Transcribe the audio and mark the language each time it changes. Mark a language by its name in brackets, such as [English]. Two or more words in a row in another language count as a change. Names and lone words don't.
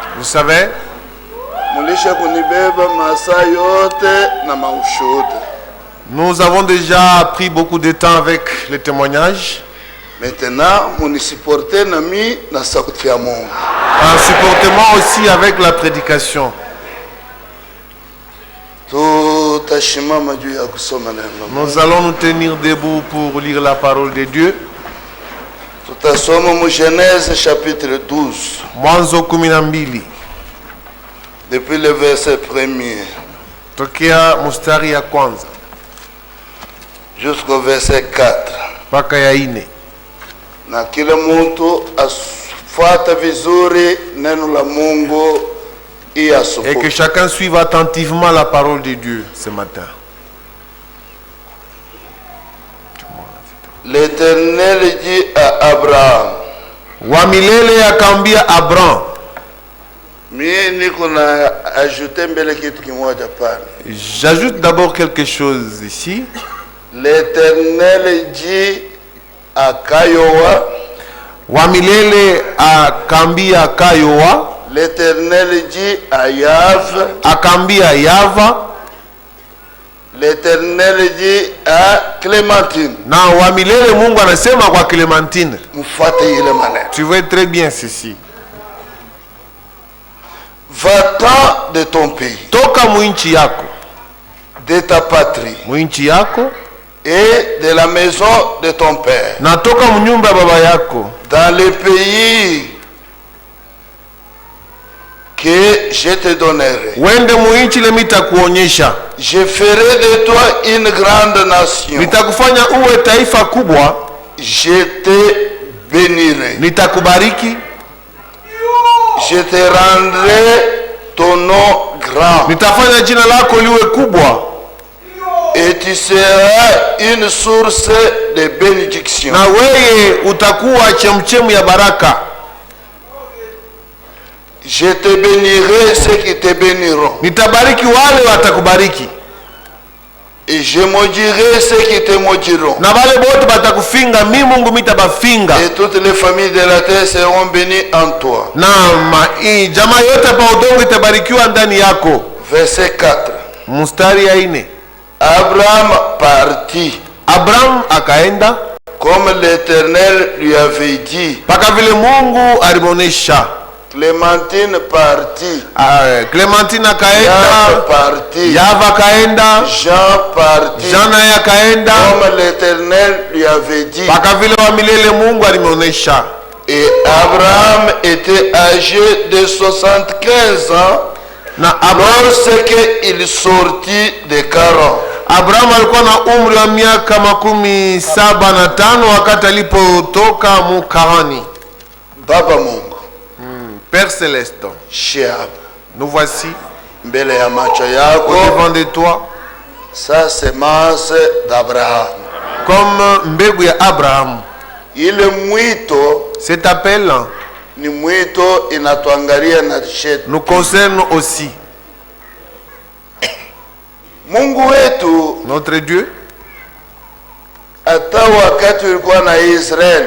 [French] savez, nous avons déjà pris beaucoup de temps avec les témoignages. Maintenant, on supporte [Swahili] nami na sauti ya Mungu. [French] Supportez-moi aussi avec la prédication. Nous allons nous tenir debout pour lire la parole de Dieu. Genèse chapitre 12. [Swahili] Mwanzo 12. [French] Depuis le verset 1er. [Swahili] Tokea mustari ya kwanza [French] jusqu'au verset 4. [Swahili] Mpaka ya 4. Na kila mtu afuata vizuri neno la Mungu et [French] que chacun suive attentivement la parole de Dieu ce matin. L'Éternel dit à Abraham. [Swahili] Wamilele akambia Abraham. [French] J'ajoute d'abord quelque chose ici. L'Éternel dit à Kayowa. [Swahili] Wamilele akambia Kayowa. [French] L'Éternel dit à Yav. [Swahili] Akambia Yava. [French] L'Éternel dit à Clémentine. [Swahili] Na wamilele Mungu anasema kwa Clémentine. Mfuate ile maneno. [French] Tu vois très bien ceci. Va-t'en de ton pays. [Swahili] Toka mwinchi yako. [French] De ta patrie. [Swahili] Mwinchi yako. [French] Et de la maison de ton père. [Swahili] Na toka mnyumba baba yako. [French] Dans le pays que je te donnerai. [Swahili] Wende mwinchi le mitakuonyesha. [French] Je ferai de toi une grande nation. [Swahili] Nitakufanya uwe taifa kubwa. [French] Je te bénirai. [Swahili] Nitakubariki. [French] Je te rendrai ton nom grand. [Swahili] Nitafanya jina lako liwe kubwa. [French] Et tu seras une source de bénédiction. [Swahili] Na wewe utakuwa chemchemu ya baraka. [French] Je te bénirai ceux qui te béniront. [Swahili] Nitabariki wale watakubariki. [French] Et je maudirai ceux qui te maudiront. [Swahili] Na wale bote batakufinga, mimi Mungu mitabafinga. [French] Et toutes les familles de la terre seront bénies en toi. [Swahili] Na jamaa yote pa udongo itabarikiwa ndani yako. [French] Verset 4. [Swahili] Mstari ya 4. [French] Abraham partit. [Swahili] Abraham akaenda [French] comme l'Éternel lui avait dit. [Swahili] Paka vile Mungu alimuonesha. [French] Clémentine partit. [Swahili] Clémentine akaenda. [French] Yava partit. [Swahili] Yava akaenda. [French] Jean partit. [Swahili] Jean naye akaenda. [French] Comme l'Éternel lui avait dit. [Swahili] Paka vile wa milele Mungu alimuonesha. [French] Et Abraham était âgé de 75 ans. Lorsqu'il sortit de Charan. [Swahili] Abraham alikuwa na umri wa miaka 75 wakati alipotoka Mukarani. Baba Mungu. [French] Père Céleste. Cher. Nous voici. [Swahili] Mbele ya macho yako. [French] Devant de toi. Sa semence d'Abraham. [Swahili] Comme mbegu ya Abraham. Ile mwito. [French] Cet appel. [Swahili] Ni mwito inatuangalia na shetu. [French] Nous concerne aussi. [Swahili] Mungu wetu, [French] notre Dieu, [Swahili] hata wakati ulikuwa na Israel,